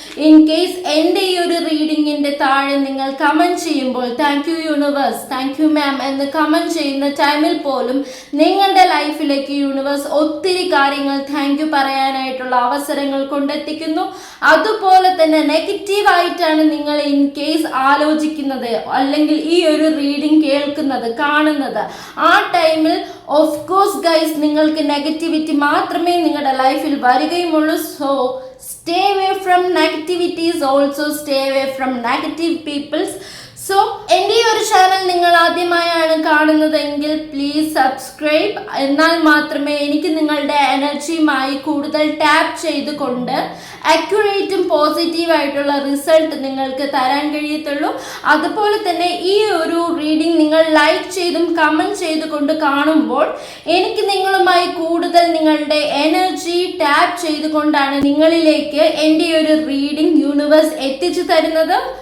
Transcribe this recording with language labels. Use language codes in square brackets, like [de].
[ml] In case എൻ്റെ ഈ ഒരു റീഡിങ്ങിന്റെ താഴെ നിങ്ങൾ കമന്റ് ചെയ്യുമ്പോൾ [en] thank you universe, thank you ma'am [ml] എന്ന് കമന്റ് ചെയ്യുന്ന ടൈമിൽ പോലും നിങ്ങളുടെ ലൈഫിലേക്ക് യൂണിവേഴ്സ് ഒത്തിരി കാര്യങ്ങൾ താങ്ക് യു പറയാനായിട്ടുള്ള അവസരങ്ങൾ കൊണ്ടെത്തിക്കുന്നു. അതുപോലെ തന്നെ നെഗറ്റീവ് ആയിട്ടാണ് നിങ്ങൾ ഇൻ കേസ് ആലോചിക്കുന്നത് അല്ലെങ്കിൽ ഈ ഒരു റീഡിംഗ് കേൾക്കുന്നത് കാണുന്നത്, ആ ടൈമിൽ ഓഫ് കോഴ്സ് ഗൈസ് നിങ്ങൾക്ക് നെഗറ്റിവിറ്റി മാത്രമേ നിങ്ങളുടെ ലൈഫിൽ വരികയുമുള്ളൂ. [en] So stay away from negativities, also stay away from negative peoples. [ml] So എൻ്റെ ഈ ഒരു ചാനൽ നിങ്ങൾ ആദ്യമായാണ് കാണുന്നതെങ്കിൽ പ്ലീസ് സബ്സ്ക്രൈബ്. എന്നാൽ മാത്രമേ എനിക്ക് നിങ്ങളുടെ എനർജിയുമായി കൂടുതൽ ടാപ്പ് ചെയ്തുകൊണ്ട് അക്യുറേറ്റും പോസിറ്റീവായിട്ടുള്ള റിസൾട്ട് നിങ്ങൾക്ക് തരാൻ കഴിയത്തുള്ളൂ. അതുപോലെ തന്നെ ഈ ഒരു റീഡിംഗ് നിങ്ങൾ ലൈക്ക് ചെയ്തും കമൻറ്റ് ചെയ്തുകൊണ്ട് കാണുമ്പോൾ എനിക്ക് നിങ്ങളുമായി കൂടുതൽ നിങ്ങളുടെ എനർജി ടാപ്പ് ചെയ്തുകൊണ്ടാണ് നിങ്ങളിലേക്ക് എൻ്റെ ഒരു റീഡിംഗ് യൂണിവേഴ്സ് എത്തിച്ചു തരുന്നത്.